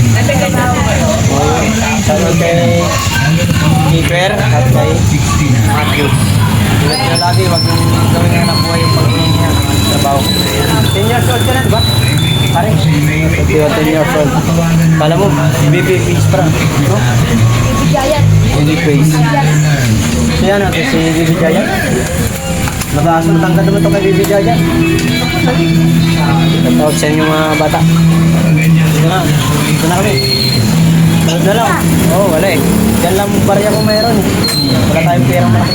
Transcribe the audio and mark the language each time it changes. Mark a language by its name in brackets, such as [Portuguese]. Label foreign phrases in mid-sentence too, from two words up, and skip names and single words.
[Filipino] Shoutout kay Keeper at kay Matthew. Ingat nyo lagi, huwag nyo gawin nga ng buhay yung pag-iingat niya ng trabaho. [English] 10 years old [Filipino] ka na, diba? Pare, [English] 10 years old. [Filipino] Kala mo, [English] baby face [Filipino] pa. No? Baby Giant. [English] Baby face. [Filipino] So yan natin si Baby Giant. Mataas matangkad naman ito kay Baby Giant. Shoutout sa inyo mga bata. Dito na kami. Dito na lang. Oo, wala eh. Diyan lang barya kung mayroon eh. Wala tayong perang malaki.